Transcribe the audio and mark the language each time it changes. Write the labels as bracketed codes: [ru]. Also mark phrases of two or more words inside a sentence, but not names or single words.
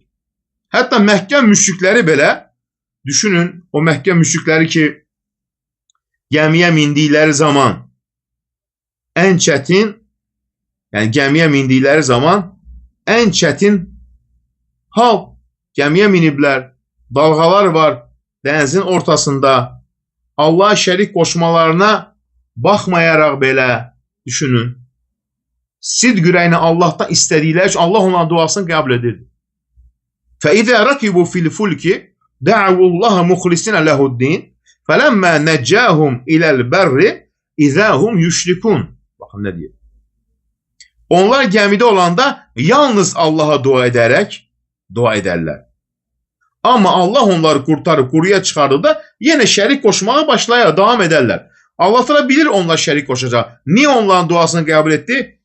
[az] Hətta Məkkə müşrikləri belə, düşünün, o Məkkə müşrikləri ki, gəmiyə mindikləri zaman ən çətin, yəni gəmiyə mindikləri zaman ən çətin hal, gəmiyə miniblər, dalğalar var dənizin ortasında, Allaha şərik qoşmalarına baxmayaraq belə, düşünün, sidq ürəyini Allahdan istədikləri üçün Allah onların duasını qəbul edir. [ar] فَإِذَا رَكِبُوا فِي الْفُلْكِ دَعَوُوا اللَّهَ مُخْلِصِينَ لَهُ الدِّينَ فَلَمَّا نَجَّاهُمْ إِلَى الْبَرِّ إِذَا هُمْ يُشْرِكُونَ. [az] Baxın nə deyir? Onlar gəmidə olanda yalnız Allaha dua edərlər. Amma Allah onları qurtarıb quruya çıxardıqda yenə şərik qoşmağa başlayar, davam edərlər. Allah təala bilir onlar şərik qoşacaq. Niyə onların duasını qəbul etdi?